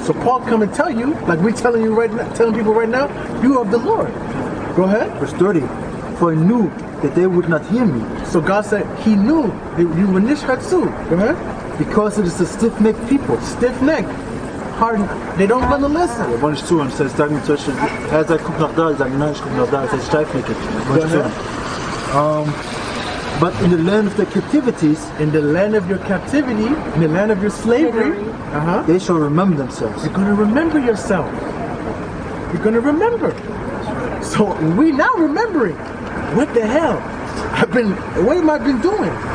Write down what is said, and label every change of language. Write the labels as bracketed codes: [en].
[en] So Paul come and tell you, like we're telling you right now, telling people right now, you are of the Lord. Go ahead. Verse 30. For I knew that they would not hear me. So God said he knew that you were [de] nicht hört zu. [en] Go ahead. Because it is a stiff-necked people. Stiff-necked. Hard. They don't want to listen. [de] Ja, wollte ich zuhören. Das heißt, sagen zum Beispiel, er sagt, guck nach da. Ich sage, nein, ich guck nach da. Das heißt, steifneckig. [en] But in the land of the captivities, in the land of your captivity, in the land of your slavery, they shall remember themselves. You're going to remember yourself. You're going to remember. So we now remembering. What the hell? What have I been doing?